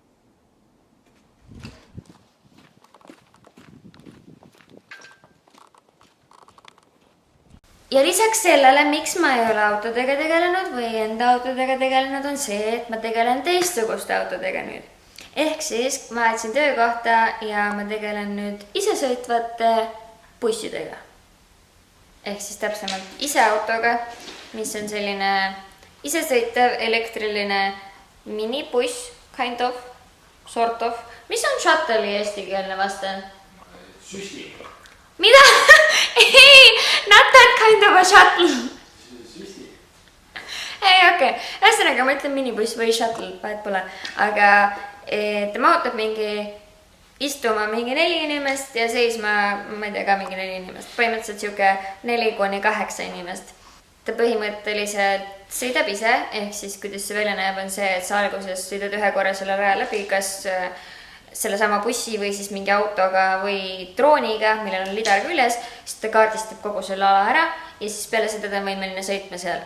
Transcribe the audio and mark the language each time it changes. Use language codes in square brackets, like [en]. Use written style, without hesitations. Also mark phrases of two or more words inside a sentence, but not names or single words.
[et] Ja lisaks sellele, miks ma ei ole autodega tegelenud või enda autodega tegelenud, on see, et ma tegelen teistsuguste autodega nüüd. Ehk siis ma vahetsin töökohta ja ma tegelen nüüd isesõitvate bussidega. Ehk siis täpsemalt iseautoga, mis on selline isesõitev elektriline minibuss, [en] kind of, sort of. [et] Mis on shuttle'i eestikeelne vaste? Süsti. Mida? Ei, [en] not that kind of a shuttle. [et] Süsti. Ei, okei. Ühesõnaga, ma ütlen minibuss või shuttle, vahet pole. Aga tema ootab istuma mingi 4 inimest ja seisma, ma ei tea ka mingi 4 inimest. Põhimõtteliselt siuke 4-8 inimest. Ta põhimõtteliselt sõidab ise, ehk siis kuidas see välja näeb on see, et sa alguses sõidad ühe korra selle raja läbi, kas selle sama bussi või siis mingi autoga või drooniga, millel on lidar küljes, siis ta kaardistab kogu selle ala ära ja siis peale seda ta on võimeline sõitma seal.